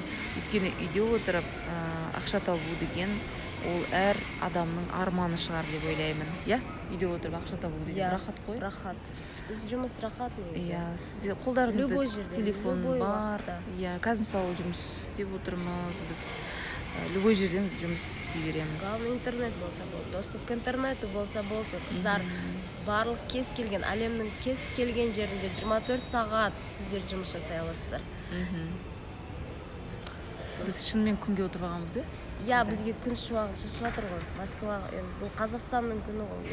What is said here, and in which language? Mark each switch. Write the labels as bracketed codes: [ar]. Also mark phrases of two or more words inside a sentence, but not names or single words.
[kk] Өйткені үйде отырып ақша табу деген ол әр адамның арманы шығар деп ойлаймын. Иә? Үйде отырып ақша табу деген рахат қой. Рахат. Біз жұмыс рахат негізі. Иә, сізде қолдарыңызда телефон бар. Иә, қазір мысалы жұмыс істеп отырмыз. Біз любой жерден жұмыс істей береміз. Главное интернет болса болды. [ru] Доступ к интернету [kk] болса болды. Қыздар барлық кез келген әлемнің кез келген жерінде 24 сағат сіздер жұмыс жасай аласыздар. Біз шынымен күнге отырып алғанбыз, иә, бізге күн шуағы шашып жатыр ғой. Москваға, бұл Қазақстанның күні ғой.